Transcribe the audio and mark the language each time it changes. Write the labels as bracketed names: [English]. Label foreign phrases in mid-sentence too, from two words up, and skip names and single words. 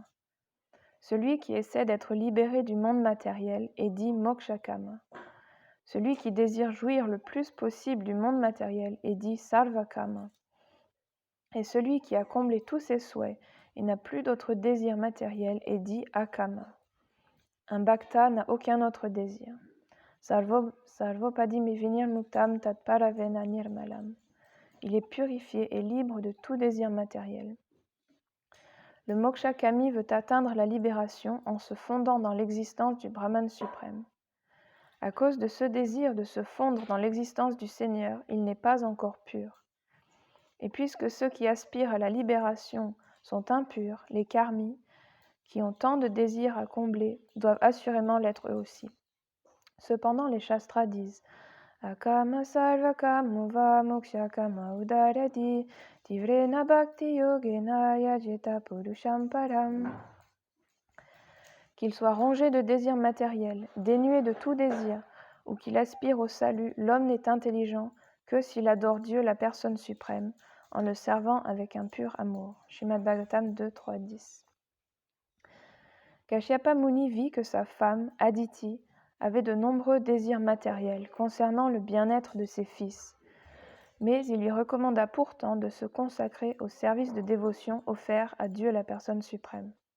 [French] Celui qui essaie d'être libéré du monde matériel est dit mokshakama. Celui qui désire jouir le plus possible du monde matériel est dit sarvakama. Et celui qui a comblé tous ses souhaits et n'a plus d'autre désir matériel est dit akama. Un bhakta n'a aucun autre désir. [Sanskrit] Sarvopadi mivinir muktam tatparavena nirmalam. [French] Il est purifié et libre de tout désir matériel. Le mokshakami veut atteindre la libération en se fondant dans l'existence du Brahman suprême. À cause de ce désir de se fondre dans l'existence du Seigneur, il n'est pas encore pur. Et puisque ceux qui aspirent à la libération sont impurs, les karmis, qui ont tant de désirs à combler, doivent assurément l'être eux aussi. Cependant, les shastras disent [Sanskrit] Akama sarvakama mokshakama udarati tivrena bhakti yogena yajeta purusham param. [French] Qu'il soit rongé de désirs matériels, dénué de tout désir, ou qu'il aspire au salut, l'homme n'est intelligent que s'il adore Dieu, la personne suprême, en le servant avec un pur amour. Srimad Bhagavatam 2, 3, 10. Kashyapa Muni vit que sa femme, Aditi, avait de nombreux désirs matériels concernant le bien-être de ses fils, mais il lui recommanda pourtant de se consacrer au service de dévotion offert à Dieu, la personne suprême.